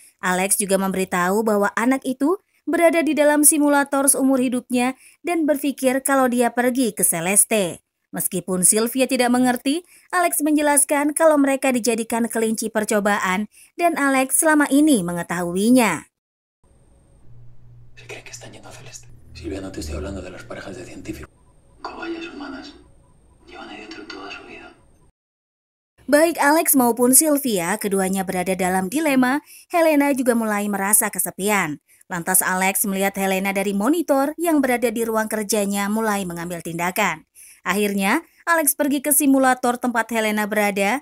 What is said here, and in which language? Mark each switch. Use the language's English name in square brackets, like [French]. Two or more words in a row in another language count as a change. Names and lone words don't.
[Indonesian] Alex juga memberitahu bahwa anak itu berada di dalam simulator seumur hidupnya dan berpikir kalau dia pergi ke Celeste. Meskipun Sylvia tidak mengerti, Alex menjelaskan kalau mereka dijadikan kelinci percobaan dan Alex selama ini mengetahuinya. [Spanish] Se cree que están yendo a Celeste. Silvia, no te estoy hablando de las parejas de científicos. Cobayas humanas. Llevan ahí dentro toda su vida. [Indonesian] Baik Alex maupun Sylvia, keduanya berada dalam dilema. Helena juga mulai merasa kesepian. Lantas Alex melihat Helena dari monitor yang berada di ruang kerjanya mulai mengambil tindakan. Akhirnya, Alex pergi ke simulator tempat Helena berada.